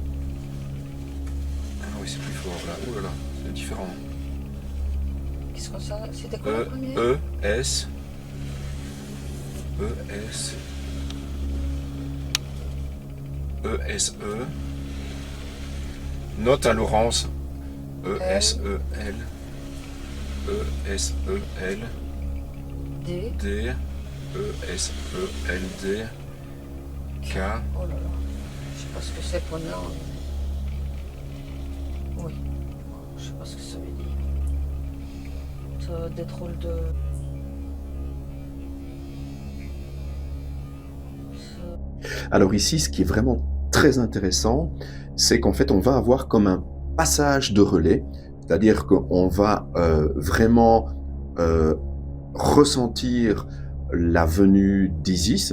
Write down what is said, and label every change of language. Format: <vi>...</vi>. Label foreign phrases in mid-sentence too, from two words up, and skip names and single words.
<fr>Ah oui, c'est plus fort là. Oh là là, c'est différent. Qu'est-ce que ça... C'était quoi E, le premier? S. E. Note à Laurence. E-S-E-L. E-S-E-L. D. D. E-S-E-L-D. K. Oh là là. Je sais pas ce que c'est pour nous. Oui. Je sais pas ce que ça veut dire. Ça, des drôles de... Alors ici, ce qui est vraiment très intéressant, c'est qu'en fait, on va avoir comme un passage de relais, c'est-à-dire qu'on va vraiment ressentir la venue d'Isis.</fr>